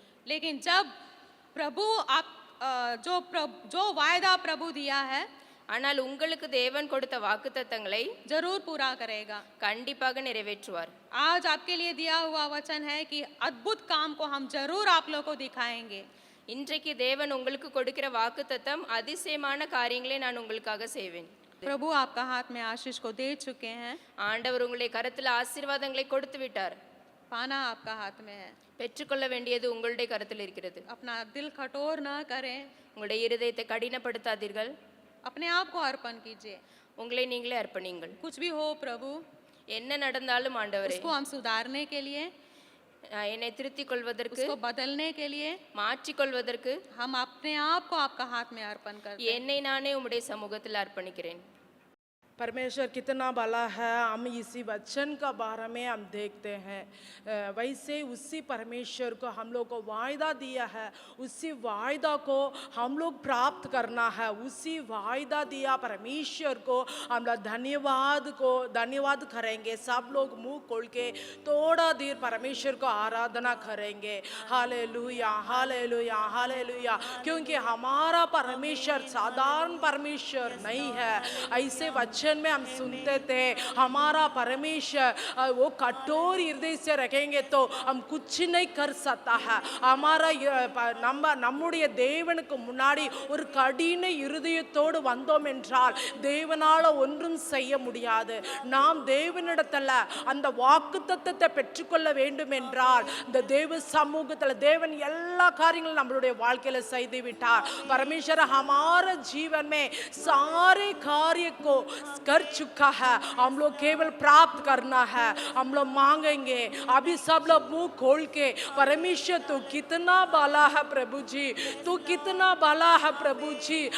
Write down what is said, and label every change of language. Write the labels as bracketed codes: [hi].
[hi] लेकिन जब प्रभु आप जो वायदा प्रभु दिया है [ta] ஆனால் உங்களுக்கு தேவன் கொடுத்த வாக்குத்தத்தங்களை [hi] जरूर पूरा करेगा, [ta] கண்டிப்பாக நிறைவேற்றுவார். [hi] आज आपके लिए दिया हुआ वचन है कि अद्भुत काम को हम जरूर आप लोग को दिखाएंगे। [ta] இன்றைக்கு தேவன் உங்களுக்கு கொடுக்கிற வாக்குத்தத்தம், அதிசயமான காரியங்களை நான் உங்களுக்காக செய்வேன். [hi] प्रभु आपका हाथ में आशीष को दे चुके हैं, [ta] ஆண்டவர் உங்களுடைய கரத்தில் ஆசீர்வாதங்களை கொடுத்து விட்டார். [hi] पाना आपका हाथ में है। [ta] பெற்றுக்கொள்ள வேண்டியது உங்களுடைய கரத்தில் இருக்கிறது. [hi] अपना दिल कठोर ना करें, [ta] உங்களுடைய இருதயத்தை கடினப்படுத்தாதீர்கள். [hi] अपने आप को अर्पण कीजिए। [ta] உங்களை நீங்களே அர்ப்பணிங்கள். [hi] कुछ भी हो प्रभु, [ta] என்ன நடந்தாலும் ஆண்டவரே, [hi] उसको हम सुधारने के लिए, [ta] என்னை திருத்திக் கொள்வதற்கு, [hi] उसको बदलने के लिए [ta] மாற்றிக் கொள்வதற்கு [hi] हम अपने आप को आपका हाथ में अर्पण करते हैं। [ta] என்னை நானே உம்முடைய சமூகத்தில் அர்ப்பணிக்கிறேன். [hi] परमेश्वर कितना भला है, हम इसी वचन का बारे में हम देखते हैं। वैसे उसी परमेश्वर को हम लोग को वायदा दिया है, उसी वायदा को हम लोग प्राप्त करना है। उसी वायदा दिया परमेश्वर को हम लोग धन्यवाद करेंगे। सब लोग मुंह खोल के थोड़ा देर परमेश्वर को आराधना करेंगे। Hallelujah hallelujah hallelujah. क्योंकि हमारा परमेश्वर साधारण परमेश्वर नहीं है। ऐसे वचन में हम सुनते थे, हमारा परमेश्वर वो कठोर हृदय से रखेंगे तो हम कुछ नहीं कर सकता है। हमारा [ta] நம்முடைய தேவனுக்கு முன்னாடி ஒரு கடின இருதயத்தோடு வந்தோம் என்றால் தேவனால ஒன்றும் செய்ய முடியாது. நாம் தேவனிடத்தில் அந்த வாக்குத்தத்தத்தை பெற்றுக்கொள்ள வேண்டும் என்றால் இந்த தேவ சமூகத்தில் தேவன் எல்லா காரியங்களும் நம்மளுடைய வாழ்க்கையில செய்து விட்டார்। [hi] परमेश्वर हमारे जीवन में सारे कार्य को कर चुका है, हम लोग केवल प्राप्त करना है। हम लोग मांगेंगे। अभी सब लोग मुंह खोल के परमेश्वर तू कितना भला है प्रभु जी, तू कितना भला है प्रभु जी।